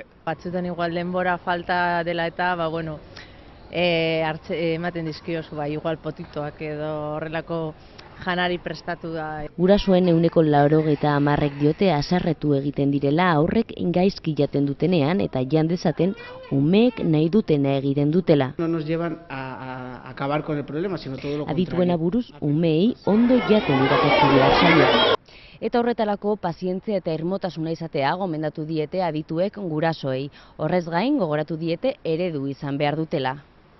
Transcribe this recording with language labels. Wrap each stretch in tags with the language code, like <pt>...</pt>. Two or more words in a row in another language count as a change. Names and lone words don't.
<eu>Batzutan igual denbora falta dela eta, ematen dizkiozu, igual potitoak edo horrelako janari prestatu da. Gurasoen 80% diote haserretu egiten direla aurrek gaizki jaten dutenean eta jan dezaten umeek nahi dutena egiten dutela.</eu> <es>No nos llevan a acabar con el problema, sino todo lo contrario.</es> <eu>Adituena buruz, umeei ondo jaten irakatzi behar zaio. Eta horretarako pazientzia eta irmotasuna izatea gomendatu diete adituek gurasoei. Horrez gain gogoratu diete eredu izan behar dutela.</eu>